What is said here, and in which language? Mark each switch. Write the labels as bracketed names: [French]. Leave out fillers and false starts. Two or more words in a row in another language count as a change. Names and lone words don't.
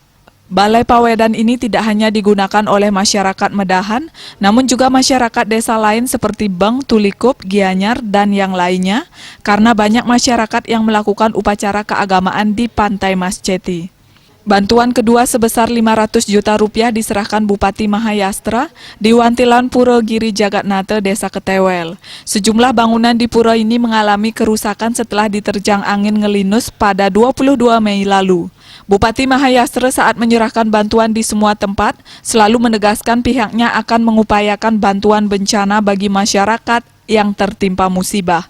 [Indonesian] Balai Pawedan ini tidak hanya digunakan oleh masyarakat Medahan, namun juga masyarakat desa lain seperti Beng, Tulikup, Gianyar, dan yang lainnya, karena banyak masyarakat yang melakukan upacara keagamaan di Pantai Masceti. Bantuan kedua sebesar 500 juta rupiah diserahkan Bupati Mahayastra di Wantilan Puro Giri Jagatnate, Desa Ketewel. Sejumlah bangunan di pura ini mengalami kerusakan setelah diterjang angin ngelinus pada 22 Mei lalu. Bupati Mahayastra saat menyerahkan bantuan di semua tempat selalu menegaskan pihaknya akan mengupayakan bantuan bencana bagi masyarakat yang tertimpa musibah.